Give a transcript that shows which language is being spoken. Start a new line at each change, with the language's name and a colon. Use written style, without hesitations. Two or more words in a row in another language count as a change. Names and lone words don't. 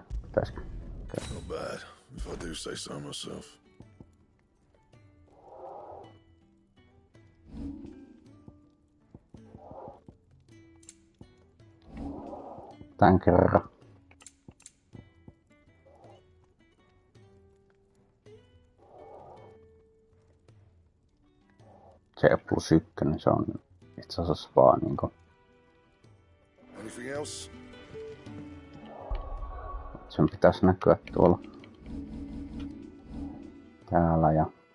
Finnish: Pitäisikö?
English: Not bad, if I do say so myself.
Finnish: Tän kerran. Se +1, niin se on itse asiassa vaan niinku.
English: Anything else?
Finnish: Sen pitäisi näkyä tuolla. Täällä ja.